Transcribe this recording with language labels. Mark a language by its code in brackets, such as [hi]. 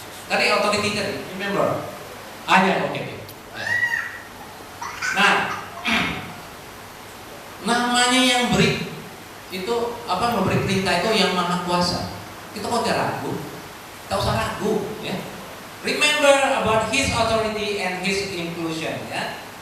[id] Tadi authority tadi, [en] remember? [id] Oke. Nah, namanya yang beri itu memberi perintah itu yang Maha Kuasa. Kita kok gak ragu? Tak usah ragu, ya. [en] Remember about His authority and His inclusion, ya.